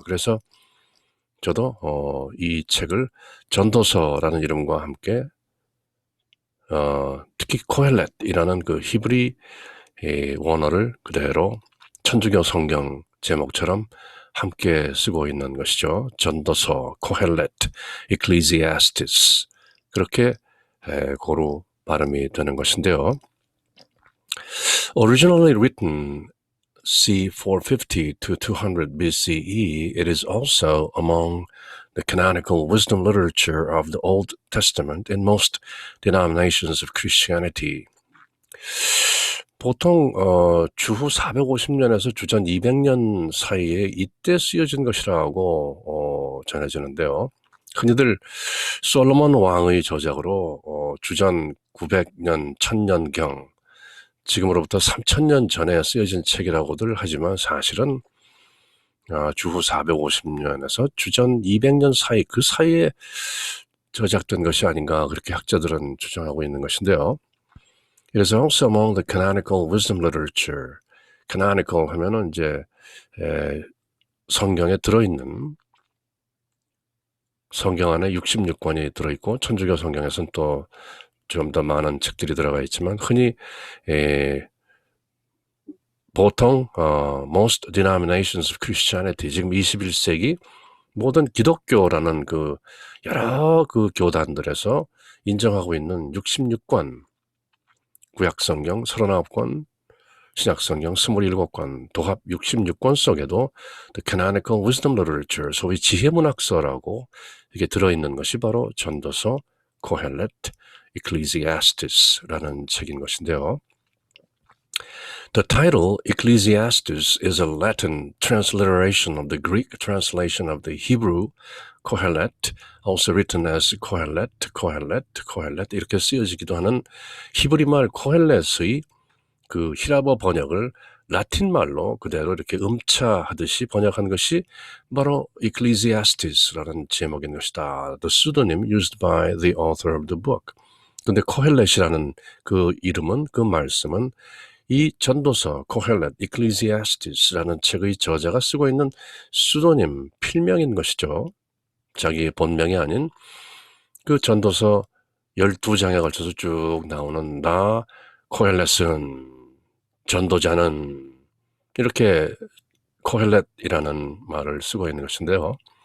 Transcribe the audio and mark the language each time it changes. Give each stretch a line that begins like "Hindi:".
Korean: 그래서 저도 이 책을 전도서라는 이름과 함께 특히 코헬렛이라는 그 히브리 원어를 그대로 천주교 성경 제목처럼 함께 쓰고 있는 것이죠. 전도서, 코헬렛, Ecclesiastes, 그렇게 고루 발음이 되는 것인데요.
English: Originally written c. 450 to 200 BCE, it is also among the canonical wisdom literature of the Old Testament in most denominations of Christianity.
Korean: 보통 주후 450년에서 주전 200년 사이에 이때 쓰여진 것이라고 전해지는데요. 흔히들 솔로몬 왕의 저작으로 주전 900년, 1000년경, 지금으로부터 3000년 전에 쓰여진 책이라고들 하지만 사실은 주후 450년에서 주전 200년 사이, 그 사이에 저작된 것이 아닌가, 그렇게 학자들은 주장하고 있는 것인데요.
English: It is also among the canonical wisdom literature.
Korean: canonical 하면은 이제 성경에 들어있는, 성경 안에 66권이 들어있고 천주교 성경에서는 또 좀 더 많은 책들이 들어가 있지만, 흔히 보통
English: most denominations of Christianity,
Korean: 지금 21세기 모든 기독교라는 그 여러 그 교단들에서 인정하고 있는 66권 구약 성경 39권, 신약성경 27권, 도합 66권 속에도
English: The Canonical Wisdom Literature,
Korean: 소위 지혜문학서라고 이게 들어있는 것이 바로 전도서, 코헬렛, Ecclesiastes 라는 책인 것인데요.
English: The title Ecclesiastes is a Latin transliteration of the Greek translation of the Hebrew Kohelet, also written as Kohelet, Kohelet, Kohelet
Korean: 이렇게 쓰여지기도 하는 히브리말 코헬렛의 그 히라버 번역을 라틴 말로 그대로 이렇게 음차하듯이 번역한 것이 바로 Ecclesiastes라는 제목인 것이다.
English: The pseudonym used by the author of the book.
Korean: 근데 코헬렛이라는 그 이름은, 그 말씀은 이 전도서 코헬렛 Ecclesiastes라는 책의 저자가 쓰고 있는 pseudonym, 필명인 것이죠. 자기의 본명이 아닌 그 전도서 12장에 걸쳐서 쭉 나오는 나 코헬렛은, 전도자는, 이렇게 코헬렛이라는 말을 쓰고 있는 것인데요.